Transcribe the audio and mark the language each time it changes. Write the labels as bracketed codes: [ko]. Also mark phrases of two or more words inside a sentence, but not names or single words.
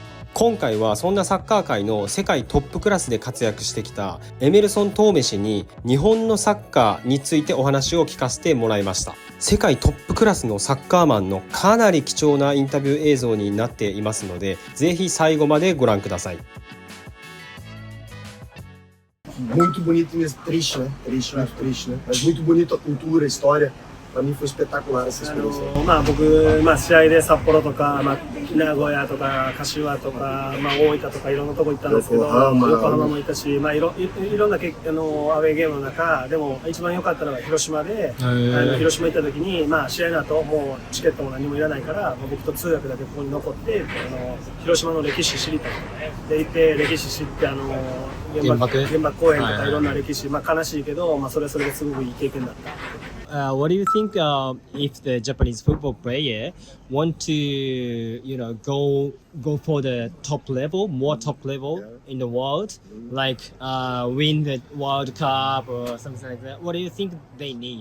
[ja] 今回はそんなサッカー界の世界トップクラスで活躍してきたエメルソン・トーメ氏に日本のサッカーについてお話を聞かせてもらいました。世界トップクラスのサッカーマンのかなり貴重なインタビュー映像になっていますので、ぜひ最後までご覧ください。 [pt] Muito bonito e triste, né? Triste, muito triste, né? Mas muito bonita a cultura, a história. Para mim foi espetacular essa experiência. [ja] 僕、試合で札幌とか、名古屋とか柏とか、大分とかいろんなとこ行ったんですけど、横浜も行ったし、いろんなアウェーゲームの中でも一番良かったのが広島で、広島行った時に、試合の後もうチケットも何もいらないから、僕と通訳だけここに残って、広島の歴史知りたいで行って歴史知って、原爆公園とかいろんな歴史、悲しいけど、それはそれですごくいい経験だった。 [en] What do you think if the Japanese football player want to, go for the top level, more top level in the world, like win the World Cup or something like that? What do you think they need?